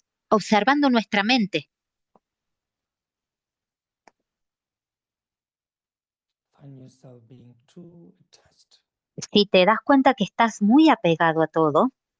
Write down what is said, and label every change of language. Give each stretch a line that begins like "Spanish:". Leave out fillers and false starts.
Spanish: Observando nuestra mente.
English: Find yourself being too attached.
Spanish: Si te das cuenta que estás muy apegado a todo,